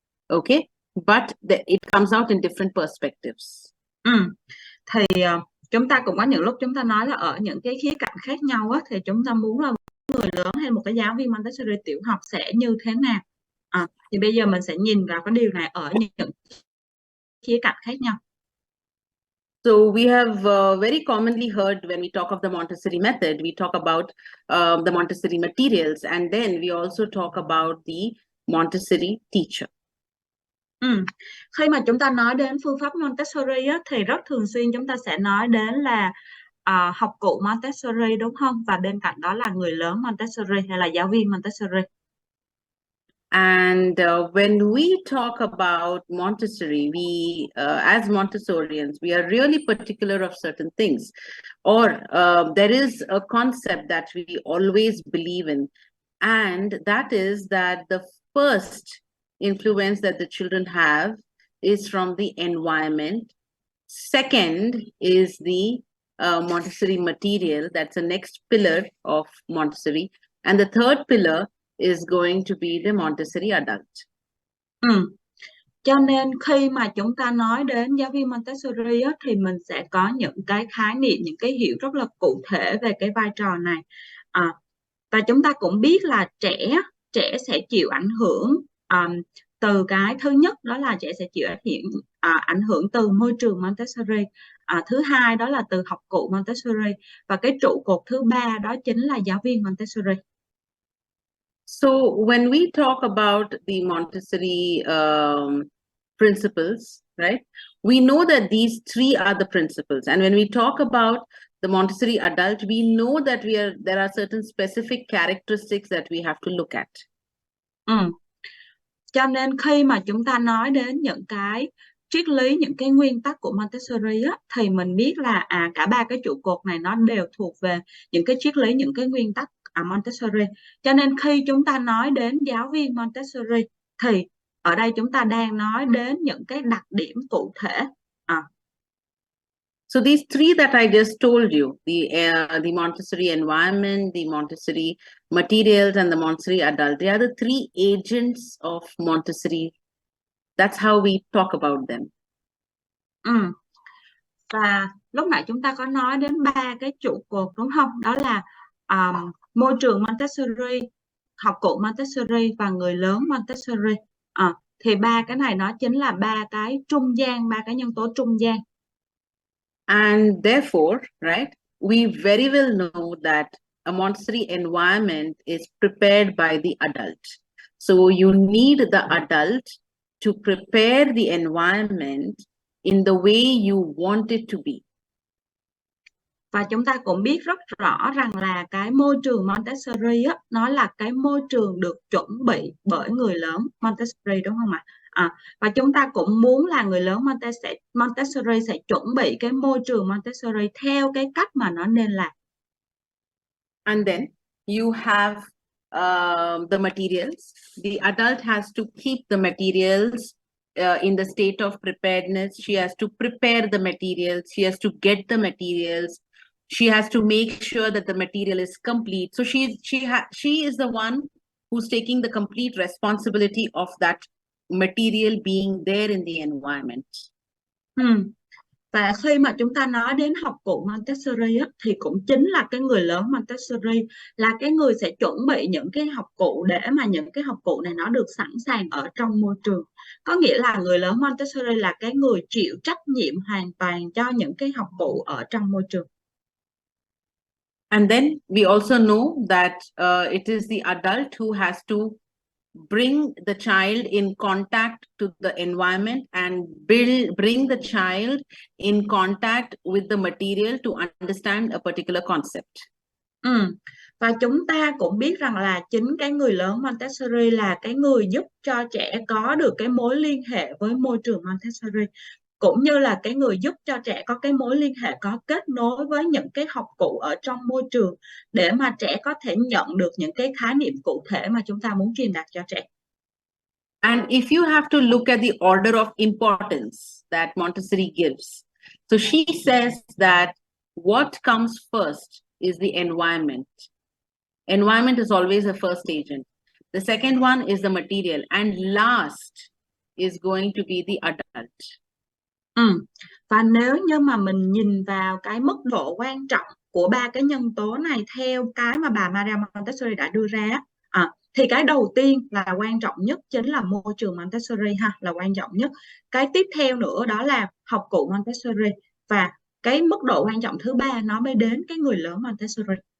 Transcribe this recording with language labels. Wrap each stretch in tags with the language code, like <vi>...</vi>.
<en>Okay, but it comes out in different perspectives.</en> <vi>Thì chúng ta cũng có những lúc chúng ta nói là ở những cái khía cạnh khác nhau á, thì chúng ta muốn là người lớn hay một cái giáo viên Montessori tiểu học sẽ như thế nào. Thì bây giờ mình sẽ nhìn vào cái điều này ở những khía cạnh khác nhau.</vi> <en>So we have very commonly heard when we talk of the Montessori method, we talk about the Montessori materials, and then we also talk about the Montessori teacher.</en> <vi>Khi mà chúng ta nói đến phương pháp Montessori á, thì rất thường xuyên chúng ta sẽ nói đến là học cụ Montessori, đúng không? Và bên cạnh đó là người lớn Montessori hay là giáo viên Montessori.</vi> <en>And when we talk about Montessori, we, as Montessorians, we are really particular of certain things. Or there is a concept that we always believe in, and that is that the first influence that the children have is from the environment. Second is the Montessori material. That's the next pillar of Montessori. And the third pillar is going to be the Montessori adult.</en> <vi>Cho nên khi mà chúng ta nói đến giáo viên Montessori á, thì mình sẽ có những cái khái niệm, những cái hiểu rất là cụ thể về cái vai trò này. Và chúng ta cũng biết là trẻ sẽ chịu ảnh hưởng từ cái thứ nhất, đó là trẻ sẽ chịu ảnh hưởng từ môi trường Montessori. Thứ hai đó là từ học cụ Montessori, và cái trụ cột thứ ba đó chính là giáo viên Montessori.</vi> <en>So when we talk about the Montessori principles, right, we know that these three are the principles. And when we talk about the Montessori adult, we know that there are certain specific characteristics that we have to look at.</en> <vi>Cho nên khi mà chúng ta nói đến những cái triết lý, những cái nguyên tắc của Montessori á, thì mình biết là cả ba cái trụ cột này nó đều thuộc về những cái triết lý, những cái nguyên tắc Montessori. Cho nên khi chúng ta nói đến giáo viên Montessori thì ở đây chúng ta đang nói đến những cái đặc điểm cụ thể.</vi> <en>So these three that I just told you, the Montessori environment, the Montessori materials, and the Montessori adult, they are the three agents of Montessori. That's how we talk about them.</en> <vi>Và lúc nãy chúng ta có nói đến ba cái trụ cột, đúng không? Đó là môi trường Montessori, học cụ Montessori và người lớn Montessori. Thì ba cái này nó chính là ba cái trung gian, ba cái nhân tố trung gian.</vi> <en>And therefore, right, we very well know that a Montessori environment is prepared by the adult. So you need the adult to prepare the environment in the way you want it to be.</en> <vi>Và chúng ta cũng biết rất rõ rằng là cái môi trường Montessori á, nó là cái môi trường được chuẩn bị bởi người lớn Montessori, đúng không ạ? Và chúng ta cũng muốn là người lớn Montessori sẽ chuẩn bị cái môi trường Montessori theo cái cách mà nó nên làm.</vi> <en>And then you have the materials. The adult has to keep the materials in the state of preparedness. She has to prepare the materials. She has to get the materials. She has to make sure that the material is complete. So she is the one who's taking the complete responsibility of that material being there in the environment.</en> <vi>Và khi mà chúng ta nói đến học cụ Montessori á, thì cũng chính là cái người lớn Montessori là cái người sẽ chuẩn bị những cái học cụ để mà những cái học cụ này nó được sẵn sàng ở trong môi trường. Có nghĩa là người lớn Montessori là cái người chịu trách nhiệm hoàn toàn cho những cái học cụ ở trong môi trường.</vi> <en>And then we also know that it is the adult who has to bring the child in contact to the environment and bring the child in contact with the material to understand a particular concept.</en> <vi>Và chúng ta cũng biết rằng là chính cái người lớn Montessori là cái người giúp cho trẻ có được cái mối liên hệ với môi trường Montessori, cũng như là cái người giúp cho trẻ có cái mối liên hệ, có kết nối với những cái học cụ ở trong môi trường để mà trẻ có thể nhận được những cái khái niệm cụ thể mà chúng ta muốn truyền đạt cho trẻ.</vi> <en>And if you have to look at the order of importance that Montessori gives, so she says that what comes first is the environment. Environment is always a first agent. The second one is the material, and last is going to be the adult.</en> <vi>Và nếu như mà mình nhìn vào cái mức độ quan trọng của ba cái nhân tố này theo cái mà bà Maria Montessori đã đưa ra, thì cái đầu tiên là quan trọng nhất chính là môi trường Montessori là quan trọng nhất. Cái tiếp theo nữa đó là học cụ Montessori, và cái mức độ quan trọng thứ ba nó mới đến cái người lớn Montessori.</vi>